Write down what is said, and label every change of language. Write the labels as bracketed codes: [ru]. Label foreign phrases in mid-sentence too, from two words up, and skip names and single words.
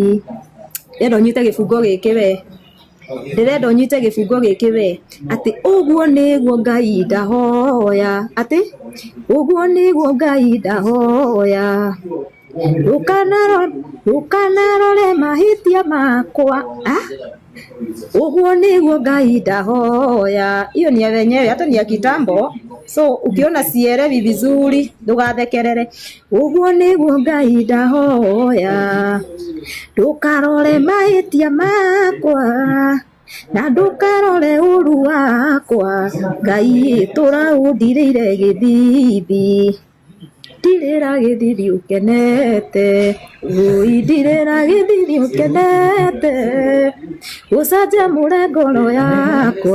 [ki] Ndĩrenda ũnyite gĩbungo gĩkĩ we, ndĩrenda ũnyite gĩbungo gĩkĩ we, atĩ ũguo nĩguo Ngai ndahoya, atĩ ũguo nĩguo Ngai ndahoya, ndũkanarore mahĩtia makwa. Uguo nĩguo Ngai ndahoya. [sw] Hiyo ni ya wenyewe, hata ni ya kitambo. So ukiona sielewi vizuri ndugathekerere. [ki] Uguo nĩguo Ngai ndahoya, ndũkarore mahĩtia makwa na ndũkarore ũru wakwa. Ngai tũraũndirĩire gĩthithi, ndirĩra gĩthithi ũkenete, ndirĩra gĩthithi ũkenete, ũcanjamũre ngoro yakwa.